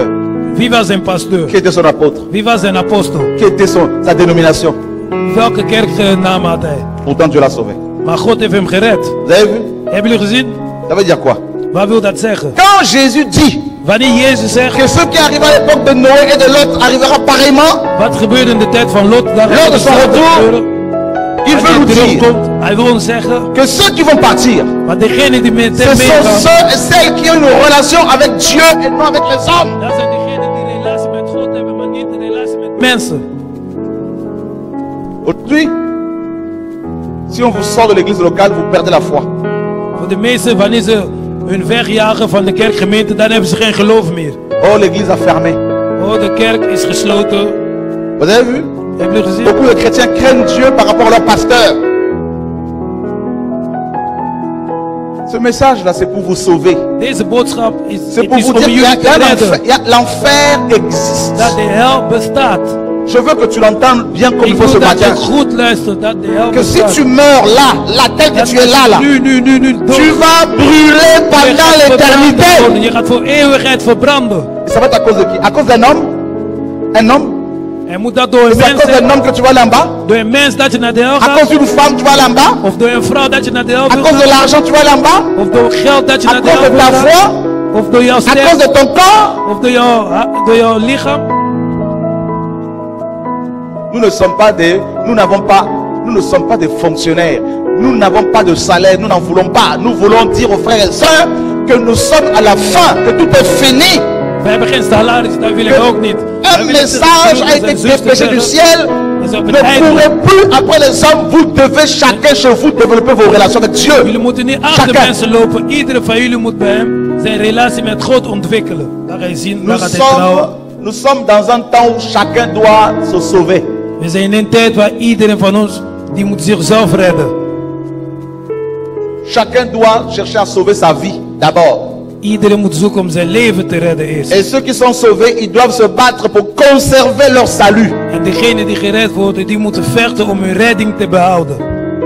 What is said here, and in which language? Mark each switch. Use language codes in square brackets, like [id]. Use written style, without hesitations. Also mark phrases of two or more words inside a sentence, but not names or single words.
[nl] Wie was zijn pastoor? [fr] Qui était son apôtre? [nl] Wie was zijn apostel? [fr] Qui était sa dénomination? [nl] Welke kerknaam had hij? [fr] Pourtant Dieu l'a sauvé. [nl] Maar God heeft hem gered. [fr] Vous avez vu? [nl] Hebben jullie gezien? [fr] Ça veut dire quoi? [nl] Wat wil dat zeggen? [fr] Quand Jésus dit [nl] Wanneer Jezus zegt, [fr] que ce qui arrive à l'époque de Noé et de Lot arrivera pareillement, [nl] wat gebeurde in de tijd van Lot, daar [fr] Lors [nl] gaat [fr] de son [nl] hetzelfde [fr] retour, [nl] gebeuren. [fr] il [nl] Als [fr] veut [nl] hij [fr] nous dire [nl] terugkomt, hij wil ons zeggen, [fr] que ceux qui vont partir, [nl] maar degenen die met [fr] ce [nl] hem [fr] sont [nl] meegaan, [fr] ceux et celles qui ont une relation avec Dieu et non avec les hommes. [nl] dat zijn degenen die een relatie met God hebben, maar niet een relatie met mensen. [fr] Aujourd'hui, si on vous sort de l'église locale, vous perdez la foi. [nl] Voor de meesten, wanneer ze hun wegjagen van de kerkgemeente, dan hebben ze geen geloof meer. [fr] Oh, l'église a fermé. [nl] Oh, de kerk is gesloten. [fr] Vous avez vu? [nl] Hebben jullie gezien? [fr] Beaucoup de chrétiens craignent Dieu par rapport à leur pasteur. Ce message-là, c'est pour vous sauver. [nl] Deze boodschap is, [fr] C'est [nl] het [fr] pour [nl] is [fr] vous [nl] om [fr] dire [nl] jullie te redden. [fr] l'enfer existe. [nl] Dat de hel bestaat. [fr] Je veux que tu l'entendes bien comme il [nl] Ik [fr] faut ce [nl] wil dat je [fr] matin. [nl] goed luistert dat de hel [fr] Que si [nl] bestaat. [fr] tu meurs là, tel que [nl] Dat [fr] tu es là, [nl] als je nu [fr] tu vas brûler [nl] je [fr] pendant [nl] gaat verbranden worden. [fr] l'éternité. [nl] Je gaat voor eeuwigheid verbranden. [fr] Et ça va être à cause de qui? À cause d'un homme? Un homme? [nl] En moet dat door een [fr] C'est à [nl] mens [fr] cause d'un [nl] zijn? [fr] homme que tu vas là en bas? [nl] Door een mens dat je naar de hel [fr] À [nl] gaat? [fr] cause d'une femme, tu vas là en bas? [nl] Of door een vrouw dat je naar de hel [fr] À [nl] wil [fr] cause de [nl] gaan? [fr] l'argent, tu vas là en bas? [nl] Of door geld dat je [fr] À [nl] naar de [fr] cause [nl] hel [fr] de [nl] wil [fr] ta [nl] gaan? [fr] foi? [nl] Of door jouw [fr] à [nl] sterk, [fr] cause de ton corps. [nl] of door jouw lichaam. [fr] Nous ne sommes pas des, nous ne sommes pas des fonctionnaires. Nous n'avons pas de salaire, nous n'en voulons pas. Nous voulons dire aux frères et sœurs que nous sommes à la fin, que tout est fini. [nl] We hebben geen salaris, dat wil ik ook niet. [fr] Un message a été dépêché du ciel. Ne courez plus après les hommes. Vous devez chacun chez vous développer vos relations avec Dieu. [nl] Jullie moeten niet achter mensen lopen. Iedere van jullie moet bij hem zijn relatie met God ontwikkelen. Daar ga je zien, daar gaat hij trouwen. [fr] Nous sommes dans un temps où chacun doit se sauver. [nl] We zijn in een tijd waar iedereen van ons die moet zichzelf redden. [fr] Chacun doit chercher à sauver sa vie d'abord. [nl] Iedereen moet zoeken om zijn leven te redden eerst. [fr] Et ceux qui sont sauvés, ils doivent se battre pour conserver leur salut. [nl] En degenen die gered worden, die moeten vechten om hun redding te behouden.